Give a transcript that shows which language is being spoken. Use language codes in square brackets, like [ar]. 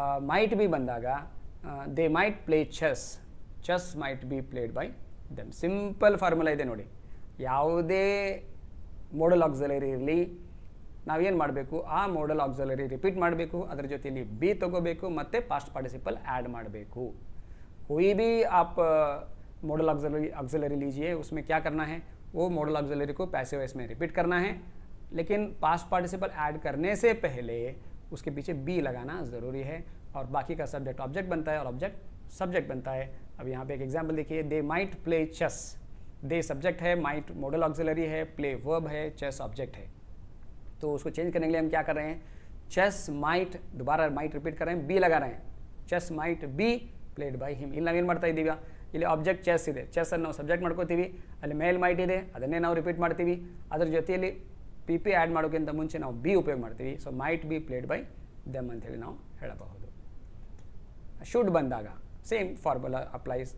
[en] Might be ಬಂದಾಗ they might play chess might be played by them. [kn] Simple formula ಇದೆ ನೋಡಿ, ಯಾವುದೇ model auxiliary ಇರಲಿ ನಾವೇನು ಮಾಡಬೇಕು, ಆ ಮೋಡಲ್ ಆಕ್ಸಿಲರಿ ರಿಪೀಟ್ ಮಾಡಬೇಕು, ಅದರ ಜೊತೆಯಲ್ಲಿ ಬಿ ತಗೋಬೇಕು, ಮತ್ತು ಪಾಸ್ಟ್ ಪಾರ್ಟಿಸಿಪಲ್ ऐड ಮಾಡಬೇಕು. [hi] कोई भी आप मॉडल ऑक्सिलरी लीजिए, उसमें क्या करना है, वो मॉडल ऑक्सिलरी को पैसिव वॉइस में रिपीट करना है, लेकिन पास्ट पार्टिसिपल ऐड करने से पहले उसके पीछे बी लगाना ज़रूरी है, और बाकी का सब्जेक्ट ऑब्जेक्ट बनता है और ऑब्जेक्ट सब्जेक्ट बनता है. अब यहाँ पे एक एग्जाम्पल देखिए, [en] They might play chess. [hi] दे subject है, माइट मॉडल ऑक्सिलरी है, प्ले वर्ब है, चेस ऑब्जेक्ट है. तो उसको चेंज करने के लिए हम क्या कर रहे हैं, चेस माइट, दोबारा माइट रिपीट कर रहे हैं, बी लगा रहे हैं, [en] Chess might be played by him. [kn] ಇಲ್ಲಿ ನಾವೇನು ಮಾಡ್ತಾ ಇದ್ದೀವಿ, ಇಲ್ಲಿ ಆಬ್ಜೆಕ್ಟ್ ಚೆಸ್ ಇದೆ, ಚೆಸ್ಸನ್ನು ನಾವು ಸಬ್ಜೆಕ್ಟ್ ಮಾಡ್ಕೋತೀವಿ, ಅಲ್ಲಿ ಮೇಲ್ ಮೈಟ್ ಇದೆ, ಅದನ್ನೇ ನಾವು ರಿಪೀಟ್ ಮಾಡ್ತೀವಿ, ಅದರ ಜೊತೆಯಲ್ಲಿ ಪಿ ಪಿ ಆ್ಯಡ್ ಮಾಡೋಕ್ಕಿಂತ ಮುಂಚೆ ನಾವು ಬಿ ಉಪಯೋಗ ಮಾಡ್ತೀವಿ. [en] so might be played by them [kn] ಅಂತೇಳಿ ನಾವು ಹೇಳಬಹುದು. [en] Should ಬಂದಾಗ same formula applies.